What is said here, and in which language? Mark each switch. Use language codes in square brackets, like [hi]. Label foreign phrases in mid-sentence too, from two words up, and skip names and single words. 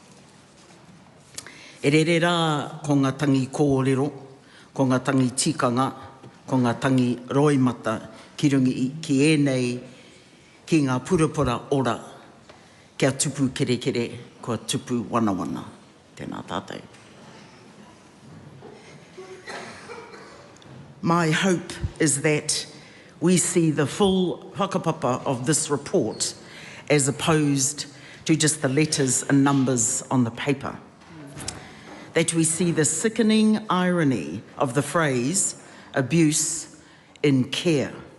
[mi] E rere rā ko ngā tangi kōrero, ko ngā tangi tikanga, ko ngā tangi roimata ki rungi ki enei ki ngā purapura ora kia tupu kere kere, kua tupu wana wana. Tēnā tātou. [en] My hope is that we see the full whakapapa of this report as opposed to just the letters and numbers on the paper. That we see the sickening irony of the phrase abuse in care.